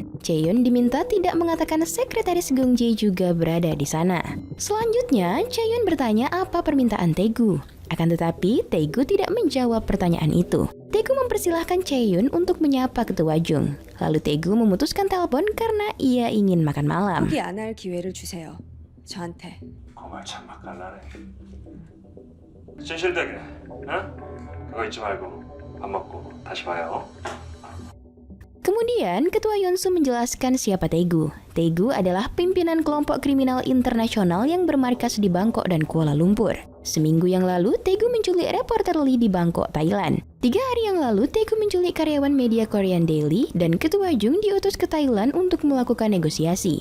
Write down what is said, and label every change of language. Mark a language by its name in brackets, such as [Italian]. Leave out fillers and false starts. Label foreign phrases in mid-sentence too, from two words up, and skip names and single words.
[Indonesian] Chae-yun diminta tidak mengatakan Sekretaris Gong Jae juga berada di sana. Selanjutnya, Chae-yun bertanya apa permintaan Tae-gu. Akan tetapi, Tae-gu tidak menjawab pertanyaan itu. Tae-gu mempersilahkan Chae-yun untuk menyapa Ketua Jung. Lalu Tae-gu memutuskan telepon karena ia ingin makan malam. [Korean] 포기 안 할 기회를 주세요. 저한테. 정말 참맛깔나네. 진실되게, 응? 그거 잊지 말고 밥 먹고 다시 봐요. [Indonesian] Kemudian, Ketua Yeon-soo menjelaskan siapa Tae-gu. Tae-gu adalah pimpinan kelompok kriminal internasional yang bermarkas di Bangkok dan Kuala Lumpur. Seminggu yang lalu, Tae-gu menculik reporter Lee di Bangkok, Thailand. 3 hari yang lalu, Tae-gu menculik karyawan media Korean Daily dan Ketua Jung diutus ke Thailand untuk melakukan negosiasi.